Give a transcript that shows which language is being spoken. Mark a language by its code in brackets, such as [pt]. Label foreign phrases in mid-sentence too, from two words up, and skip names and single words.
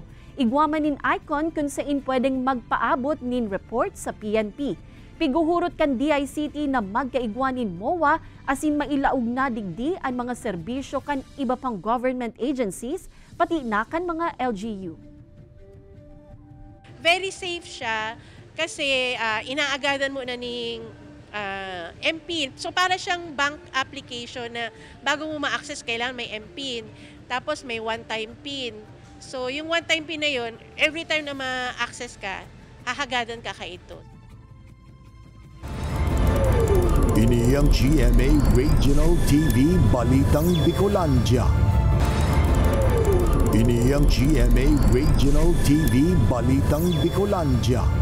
[bik] Igwaman nin icon kung saan pwedeng magpaabot nin report sa PNP. Piguhurot kan DICT na magkaigwa nin MOA asin mailaog na digdi ang mga serbisyo kan iba pang [en] government agencies [bik] pati na kan mga LGU. [en] Very safe [tl] siya kasi inaagadan mo na ning MPIN. So para siyang [en] bank application [tl] na bago mo ma-access kailangan may MPIN. Tapos may [en] one-time PIN. [tl] So yung [en] one-time PIN [tl] na yun, [en] every time [tl] na ma-access ka, hahagadan ka ito. [bik] Ini ang GMA Regional TV Balitang Bicolandia. Ini ang GMA Regional TV Balitang Bicolandia.